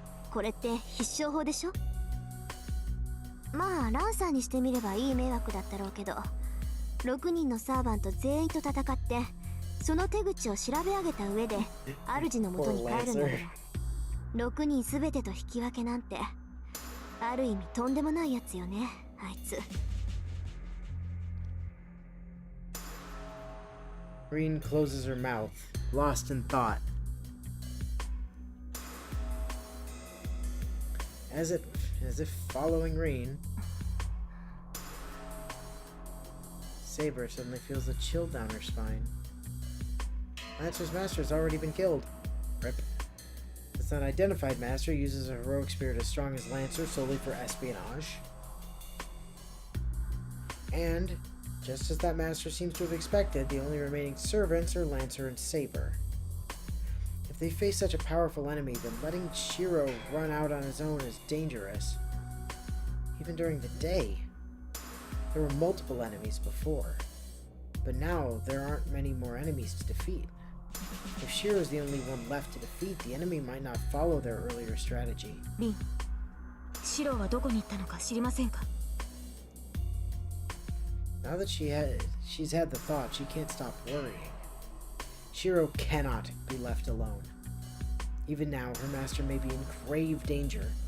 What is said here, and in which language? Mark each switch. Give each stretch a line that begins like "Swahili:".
Japanese: これって必勝法でしょ。まあランサーにしてみればいい迷惑だったろうけど、6人のサーバント全員と戦ってその手口を調べ上げた上で主の元に帰るんだから、6人全てと引き分けなんてある意味とんでもないやつよね、あいつ。
English: Green closes her mouth, lost in thought. As if following Reen, Saber suddenly feels a chill down her spine. Lancer's master has already been killed. Rip. This unidentified master uses a heroic spirit as strong as Lancer solely for espionage. And, just as that master seems to have expected, the only remaining servants are Lancer and Saber. If they face such a powerful enemy, then letting Shiro run out on his own is dangerous. Even during the day, there were multiple enemies before, but now there aren't many more enemies to defeat. If Shiro's the only one left to defeat, the enemy might not follow their earlier strategy.
Japanese: リン、シロはどこに行ったのか知りませんか？
English: Now that she's had the thought, she can't stop worrying. Shiro cannot be left alone. Even now, her master may be in grave danger.